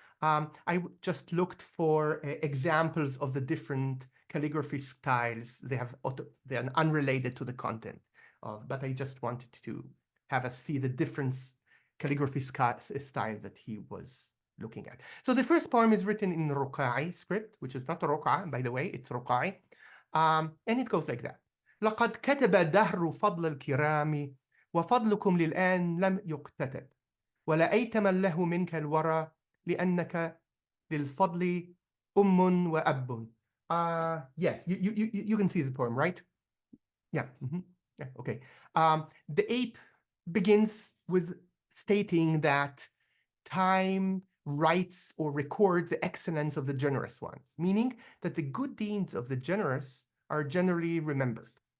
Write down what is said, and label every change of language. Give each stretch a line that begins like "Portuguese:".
English: I just looked for examples of the different calligraphy styles. They're unrelated to the content but I just wanted to have us see the different calligraphy styles that he was looking at. So the first poem is written in Ruqai script, which is not Ruqa, by the way, it's Ruqai. And it goes like that.
Arabic: لقد كتب الدهر فضل الكرام وفضلكم للآن لم يكتتب ولا أيتم له منك الورى لأنك للفضل وأب.
English: Yes, you can see the poem, right? Yeah. Yeah, okay. The ape begins with stating that time writes or records the excellence of the generous ones, meaning that the good deeds of the generous are generally remembered.